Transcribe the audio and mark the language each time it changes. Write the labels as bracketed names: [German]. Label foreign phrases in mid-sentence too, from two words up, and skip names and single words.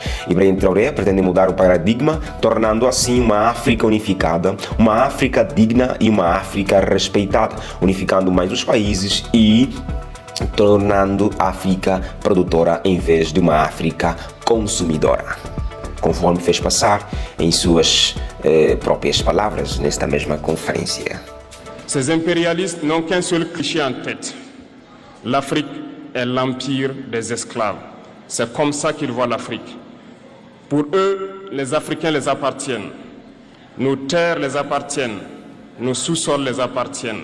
[Portuguese] Ibrahim Traoré pretende mudar o paradigma, tornando assim uma África unificada, uma África digna e uma África respeitada, unificando mais os países e tornando a África produtora em vez de uma África consumidora, conforme fez passar em suas próprias palavras nesta mesma conferência. [French] Ces impérialistes n'ont qu'un seul cliché en tête. L'Afrique est l'empire des esclaves. C'est comme ça qu'ils voient l'Afrique. Pour eux, les Africains les appartiennent. Nos terres les appartiennent. Nos sous-sols les appartiennent.